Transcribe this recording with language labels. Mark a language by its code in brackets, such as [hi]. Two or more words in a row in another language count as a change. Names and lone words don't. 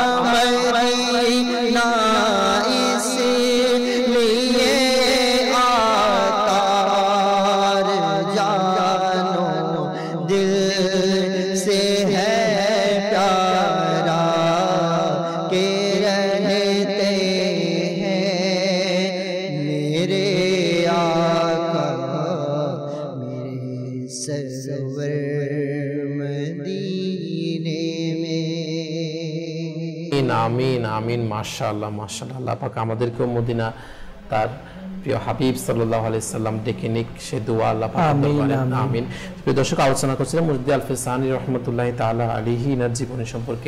[ur] مدینہ اس لیے آتا رے جانو دل سے ہے پیارا کہ رہتے ہیں میرے آقا میرے سرور مدینے میں [ar] آمين آمين ما شاء الله ما شاء الله [bn] আল্লাহ পাক আমাদেরকেও মদিনা তার প্রিয় হাবিব [ar] صلى الله عليه سلم [bn] ডেকে নিক সে দোয়া আল্লাহ পাক করেন আমিন। প্রিয় দর্শক আলোচনা করছিলাম মুজদ্দি আলফিজ সানি [ar] رحمة الله تعالى عليه [bn] এর জীবনী সম্পর্কে।